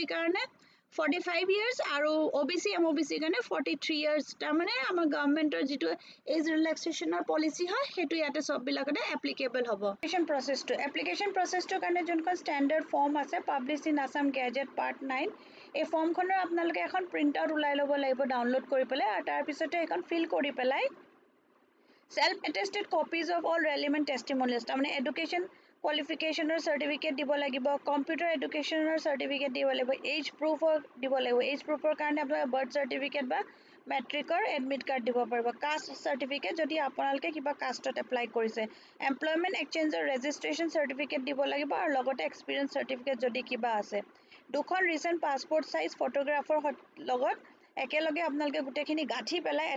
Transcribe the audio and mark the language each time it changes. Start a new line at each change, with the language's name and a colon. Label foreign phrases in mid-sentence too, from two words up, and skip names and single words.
Assamese: কাৰণে 45 years আৰু OBC MOBC কাৰণে 43 years তাৰ মানে আমাৰ গভৰ্নমেন্টৰ যেটো
English: age relaxationৰ policy
Assamese: হয় হেতু ইয়াতে সব বিলাকতে এপ্লিকেবল হ'ব
English: application processটো
Assamese: কাৰণে যোনখন
English: standard form
Assamese: আছে
English: publish in Assam Gazette part 9
Assamese: এই ফৰ্মখনৰ আপোনালোকে এখন
English: print out
Assamese: উলাই ল'ব লাগিব ডাউনলোড কৰি পেলাই আৰু তাৰ পিছতে এখন ফিল কৰি পেলাই
English: self attested copies of all relevant testimonials
Assamese: তাৰমানে
English: education qualificationer certificate
Assamese: দিব লাগিব
English: computer educationer certificate
Assamese: দিব লাগিব
English: age proof
Assamese: দিব লাগিব
English: age proofৰ
Assamese: কাৰণে আপোনাৰ
English: birth certificate
Assamese: বা মেট্ৰিকৰ
English: admit card
Assamese: দিব পাৰিব
English: caste certificate
Assamese: যদি আপোনালোকে কিবা কাষ্টত এপ্লাই কৰিছে
English: employment exchangeৰ registration certificate
Assamese: দিব লাগিব আৰু লগতে
English: experience certificate
Assamese: যদি কিবা আছে দুখন
English: recent passport size photographৰ
Assamese: লগত একেলগে আপোনালোকে গুটেখিনি গাঠি পেলাই এটা